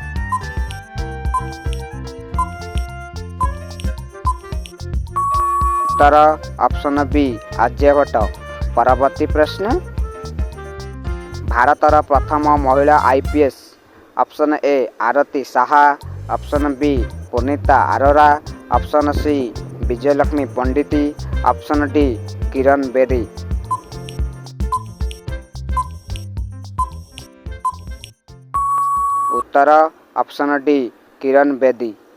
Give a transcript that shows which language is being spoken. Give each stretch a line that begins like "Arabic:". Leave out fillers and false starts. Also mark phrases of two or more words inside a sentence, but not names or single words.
Odia: ଉତ୍ତର ଅପସନ୍ ବି ଆର୍ଯ୍ୟଭଟ୍ଟ। ପରବର୍ତ୍ତୀ ପ୍ରଶ୍ନ, ଭାରତର ପ୍ରଥମ ମହିଳା IPS? ଅପସନ୍ ଏ ଆରତୀ ଶାହା,
Hindi: ऑप्शन बी पुनीता अरोरा, ऑप्शन सी विजयलक्ष्मी पंडिती, ऑप्शन डी किरण बेदी। उत्तर ऑप्शन डी किरण बेदी।